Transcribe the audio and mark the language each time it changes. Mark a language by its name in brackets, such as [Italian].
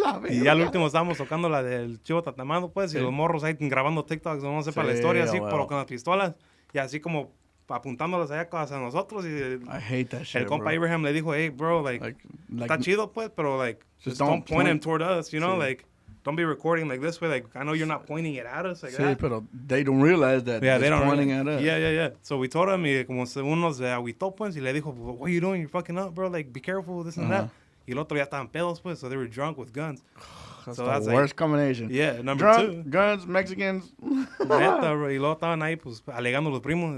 [Spanish] Y ya al último estábamos tocando la del Chivo Tatamado, pues, y los morros ahí grabando TikToks, no sé, para la historia, así, pero con las pistolas. Y así como apuntándolas allá hacia nosotros. Y [English] I hate that shit, [Spanish] el compa [English] bro. Abraham [Spanish] le dijo, [English] hey, bro, like [Spanish] está chido, pues, pero, [English] like, just don't point him toward us, you know, like, don't be recording like this way. Like, I know you're not pointing it at us like that. [Spanish] Pero [English] they don't realize that they don't pointing at us. Yeah. So we told him, [Spanish] y como uno se agüitó, pues, y le dijo, [English] what are you doing? You're fucking up, bro. Like, be careful, this and that. [Spanish] Y el otro ya estaban pedos, pues, [English] so they were drunk with guns. That's the worst combination. Yeah, number drunk, 2. guns, Mexicans. [Spanish] Neta, bro. Y luego estaban ahí, pues, alegando los primos.